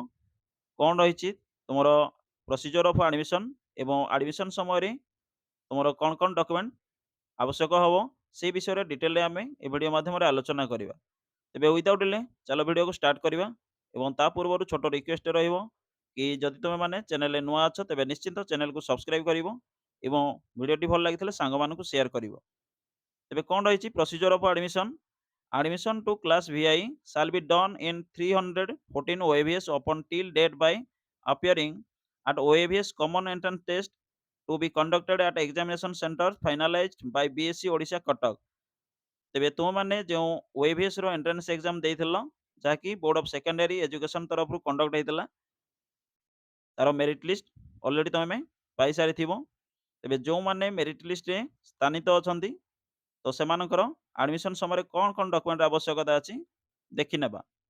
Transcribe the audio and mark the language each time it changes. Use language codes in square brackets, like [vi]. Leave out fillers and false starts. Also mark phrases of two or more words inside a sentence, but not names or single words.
[or] କ'ଣ ରହିଛି ତୁମର [en] procedure of admission [or] ଏବଂ ଆଡ଼ମିସନ୍ ସମୟରେ ତୁମର କ'ଣ କ'ଣ ଡକୁମେଣ୍ଟ ଆବଶ୍ୟକ ହେବ ସେହି ବିଷୟରେ ଡିଟେଲରେ ଆମେ ଏ ଭିଡ଼ିଓ ମାଧ୍ୟମରେ ଆଲୋଚନା କରିବା। ତେବେ [en] without delay [or] ଚାଲ ଭିଡ଼ିଓକୁ ଷ୍ଟାର୍ଟ କରିବା ଏବଂ ତା ପୂର୍ବରୁ ଛୋଟ ରିକ୍ୱେଷ୍ଟ ରହିବ କି ଯଦି ତୁମେମାନେ ଚ୍ୟାନେଲରେ ନୂଆ ଅଛ ତେବେ ନିଶ୍ଚିନ୍ତ ଚ୍ୟାନେଲକୁ ସବସ୍କ୍ରାଇବ୍ କରିବ ଏବଂ ଭିଡ଼ିଓଟି ଭଲ ଲାଗିଥିଲେ ସାଙ୍ଗମାନଙ୍କୁ ସେୟାର କରିବ। ତେବେ କ'ଣ ରହିଛି [en] procedure of admission? Admission to class VI shall be done in 314 OAVS upon till date by appearing at OAVS common entrance test to be conducted at examination center finalized by BSc Odisha Katak। [or] ତେବେ ତୁମମାନେ ଯେଉଁ OAVS ର [en] entrance exam [or] ଦେଇଥିଲ ଯାହାକି [en] board of secondary education [or] ତରଫରୁ କଣ୍ଡକ୍ଟ ହେଇଥିଲା, ତାର [en] merit list [or] ଅଲରେଡ଼ି ତୁମେ ପାଇସାରିଥିବ। ତେବେ ଯେଉଁମାନେ [en] merit listରେ [or] ସ୍ଥାନିତ ଅଛନ୍ତି ତ ସେମାନଙ୍କର ଆଡ଼ମିସନ୍ ସମୟରେ କ'ଣ କ'ଣ ଡକୁମେଣ୍ଟ ଆବଶ୍ୟକତା ଅଛି ଦେଖିନେବା।